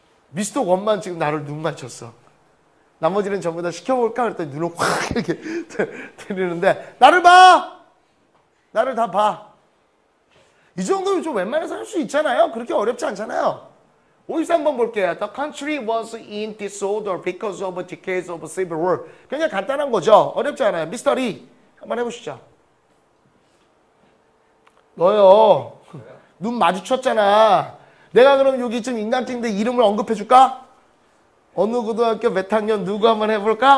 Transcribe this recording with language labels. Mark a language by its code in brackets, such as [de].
[ko] 미스터 원만 지금 나를 눈 맞췄어. 나머지는 전부 다 시켜볼까? 그랬더니 눈을 확 이렇게 들리는데, 나를 봐! 나를 다 봐. 이 정도면 좀 웬만해서 할 수 있잖아요. 그렇게 어렵지 않잖아요. 53번 볼게요. [en] The country was in disorder because of decades of civil war. [ko] 그냥 간단한 거죠. 어렵지 않아요. 미스터리 한번 해보시죠. 너요. 눈 마주쳤잖아. 내가 그럼 여기 지금 인간팅인데 이름을 언급해줄까? 어느 고등학교 몇 학년 누구 한번 해볼까?